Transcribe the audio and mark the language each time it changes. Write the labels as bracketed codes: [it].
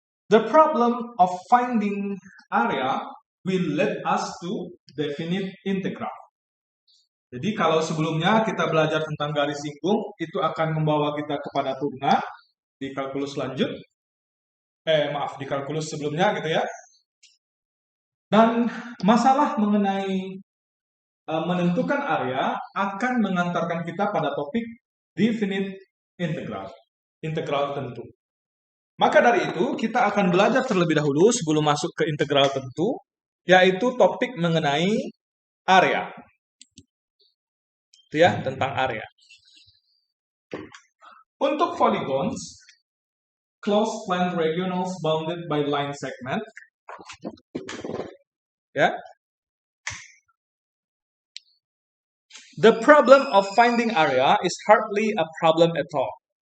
[en] The problem of finding area will lead us to definite integral. [id] Jadi kalau sebelumnya kita belajar tentang garis singgung, itu akan membawa kita kepada turunan di kalkulus lanjut. Di kalkulus sebelumnya gitu ya. Dan masalah mengenai menentukan area akan mengantarkan kita pada topik definite integral. Integral tentu. Maka dari itu, kita akan belajar terlebih dahulu sebelum masuk ke integral tentu, yaitu topik mengenai area. Ya, tentang area. Untuk [en] polygons, closed plane regionals bounded by line segment. [id] Ya. [en] The problem of finding area is hardly a problem at all.